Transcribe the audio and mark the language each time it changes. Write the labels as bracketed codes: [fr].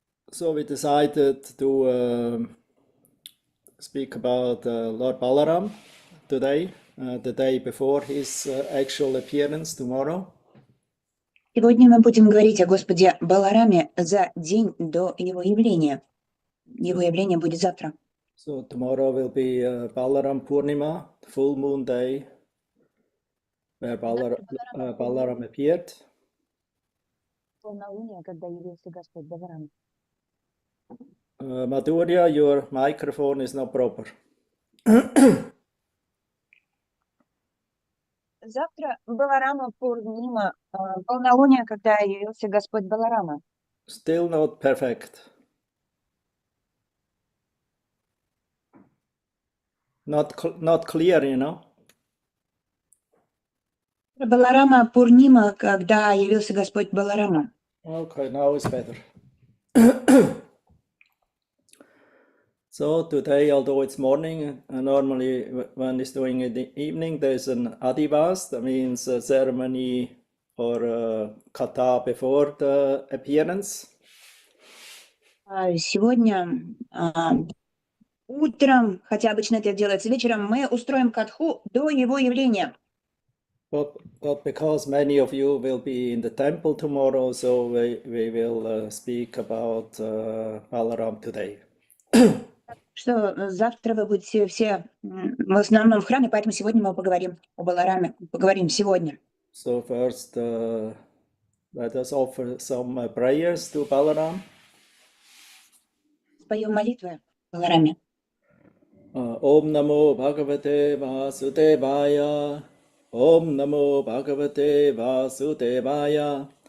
[en] So we decided to speak about Lord Balaram today, the day before his actual appearance tomorrow. [ru] Сегодня мы будем говорить о Господе Балараме за день до его явления. Его явление будет завтра. [en] So tomorrow will be Balaram Purnima, full moon day, where Balaram appeared. [ru] Полнолуние, когда явился Господь Баларам. [en] Madhurya, your microphone is not proper. [ru] Завтра Баларама Пурнима, полнолуние, когда явился Господь Баларама. [en] Still not perfect. Not clear, you know. [ru] Баларама Пурнима, когда явился Господь Баларама. [en] Okay, now it's better. So today, although it's morning, normally when it's doing in the evening, there's an adivas, that means a ceremony or a kata before the appearance. [ru] Сегодня утром, хотя обычно это делается вечером, мы устроим катху до его явления. [en] But because many of you will be in the temple tomorrow, so we will speak about Balaram today. [ru] Что завтра вы будете все в основном в храме, поэтому сегодня мы поговорим о Балараме. Поговорим сегодня. [en] So first, let us offer some prayers to Balaram. [ru] Споем молитвы о Балараме. [sa] Om Namo Bhagavate Vasudevaya. Om Namo Bhagavate Vasudevaya.